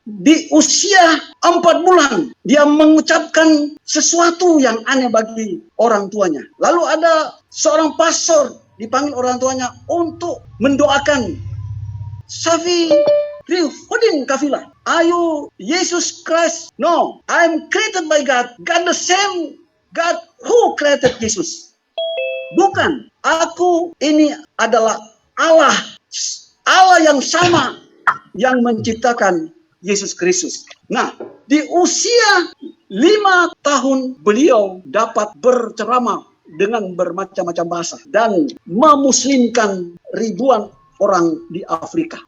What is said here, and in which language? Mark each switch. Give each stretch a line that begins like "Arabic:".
Indonesian: Di usia 4 bulan, dia mengucapkan sesuatu yang aneh bagi orang tuanya. Lalu ada seorang pastor dipanggil orang tuanya untuk mendoakan Safarudin Kafilah.
English: Are you Jesus Christ? No, I'm created by God. God the same God who created Jesus.
Indonesian: Bukan, aku ini adalah Allah. Allah yang sama yang menciptakan Yesus Kristus. Nah, di usia 5 tahun beliau dapat berceramah dengan bermacam-macam bahasa dan memuslimkan ribuan orang di Afrika.